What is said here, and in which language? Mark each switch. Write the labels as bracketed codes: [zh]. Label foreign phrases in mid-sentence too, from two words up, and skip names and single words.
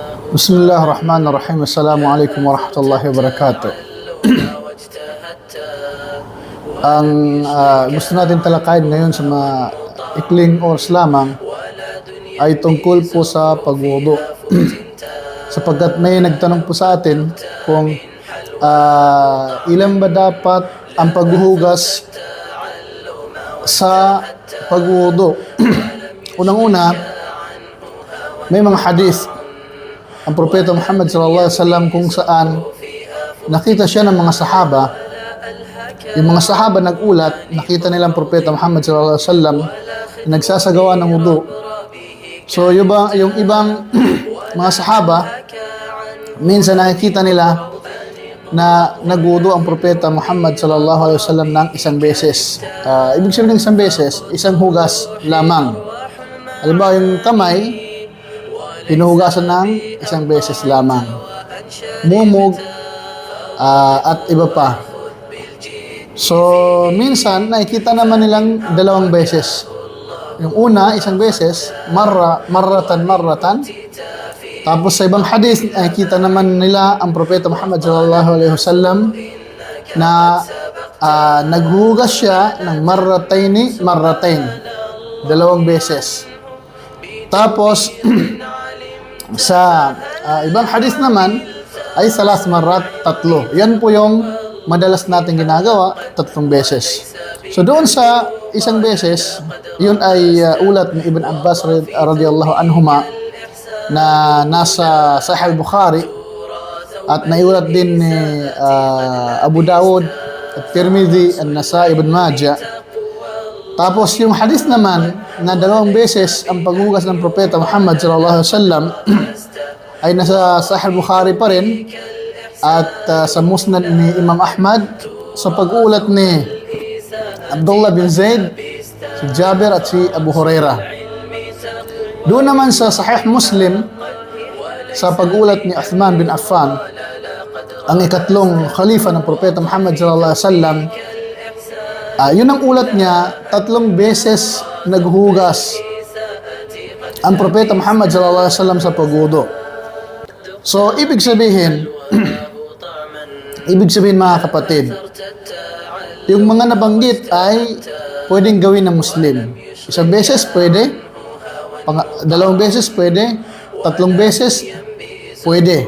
[ar] بسم الله الرحمن الرحيم. السلام عليكم ورحمة الله وبركاته. [tl] Ang gusto natin talakayin ngayon sa mga ikling oras lamang ay tungkol po sa pagwudu. Sapagkat may nagtanong po sa atin kung ilan ba dapat ang paghuhugas sa pagwudu. Unang-una, may mga hadith ang Propeta Muhammad [ar] صلى الله عليه وسلم [tl] kung saan nakita siya ng mga sahaba. Yung mga sahaba nagulat, nakita nila ang Propeta Muhammad [ar] صلى الله عليه وسلم [tl] nagsasagawa ng wudu. So yung ibang mga sahaba, minsan nakikita nila na nagwudu ang Propeta Muhammad [ar] صلى الله عليه وسلم [tl] ng isang beses. Ibig sabihin ng isang beses, isang hugas lamang. Halimbawa yung kamay, hinuhugasan ng isang beses lamang. Mumog at iba pa. So, minsan, nakikita naman nilang dalawang beses. Yung una, isang beses, marratan. Tapos sa ibang hadith, nakikita naman nila ang Propeta Muhammad [ar] صلى الله عليه وسلم [tl] na naghugas siya ng marratain. Dalawang beses. Tapos, sa ibang hadith naman ay [ar] ثلاث مرات, [tl] tatlo. Yan po yung madalas natin ginagawa, 3 beses. So doon sa isang beses, yun ay ulat ni Ibn Abbas [ar] رضي الله عنهما [tl] na nasa Sahih Bukhari at naiulat din ni Abu Dawud at Tirmidhi, An-Nasa'i, Ibn Majah. Tapos yung hadith naman na 2 beses ang paghugas ng Propeta Muhammad [ar] صلى الله عليه وسلم [tl] ay nasa Sahih Bukhari pa rin at sa Musnad ni Imam Ahmad sa pag-ulat ni Abdullah bin Zaid, si Jabir at si Abu Hurairah. Doon naman sa Sahih Muslim sa pag-ulat ni Uthman bin Affan, ang ikatlong khalifa ng Propeta Muhammad [ar] صلى الله عليه وسلم, [tl] yun ang ulat niya, 3 beses naghugas ang Propeta Muhammad [ar] صلى الله عليه وسلم [tl] sa pagwudu. So, ibig sabihin mga kapatid, yung mga nabanggit ay pwedeng gawin ng Muslim. 1 beses pwede, 2 beses pwede, 3 beses pwede.